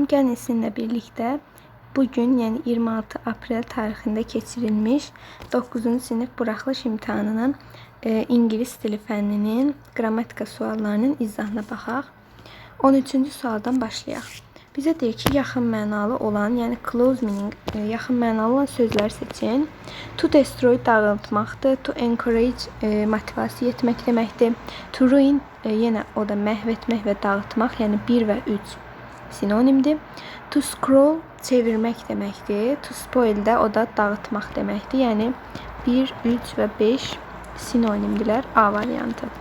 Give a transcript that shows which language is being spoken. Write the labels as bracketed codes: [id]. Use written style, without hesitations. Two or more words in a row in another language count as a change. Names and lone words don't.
[az] Gəlin sizinlə birlikdə bugün, yəni 26 aprel tarixində keçirilmiş 9-cu sinif buraxılış imtahanının ingilis dili fənninin qrammatika suallarının izahına baxaq. 13-cü sualdan başlayaq. Bizə deyir ki, yaxın mənalı olan, yəni [en] close meaning, [az] yaxın mənalı olan sözlər seçin. [en] To destroy [az] dağıtmaqdır. [en] To encourage [az] motivasiya etmək deməkdir. [en] To ruin [az] yenə o da məhv etmək və dağıtmaq, yəni 1 və 3 sinonimdir. [en] To scroll [az] çevirmək deməkdir. [en] To spoil [az] də o da dağıtmaq deməkdir. Yəni 1, 3 və 5 sinonimdirlər. A variantı.